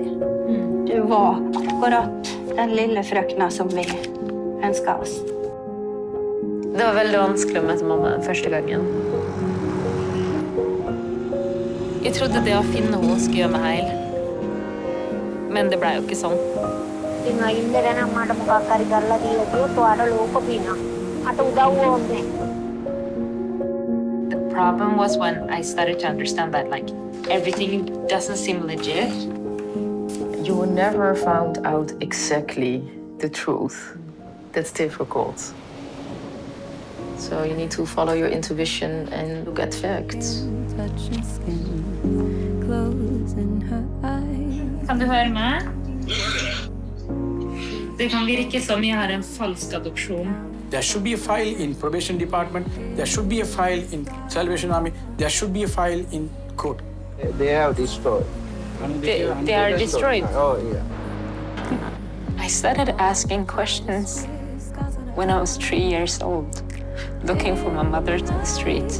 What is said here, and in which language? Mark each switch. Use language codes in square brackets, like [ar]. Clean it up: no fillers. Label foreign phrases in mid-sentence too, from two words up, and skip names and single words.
[no] Du var akkurat den lille frøkna som vi ønsket oss. Det var veldig vanskelig å møte mamma den første gangen. Jeg trodde det å finne henne skulle gjøre meg heil. Men det ble jo ikke sånn. [en] The problem was when I started to understand that like everything doesn't seem legit. You will never find out exactly the truth. That's difficult. So you need to follow your intuition and look at facts. [no] Kan du høre meg? Det kan virke som jeg har en falsk adopsjon. [en] There should be a file in probation department. There should be a file in Salvation Army. There should be a file in court. They have destroyed. They are destroyed. Oh, yeah. I started asking questions when I was 3 years old, looking for my mother to the street.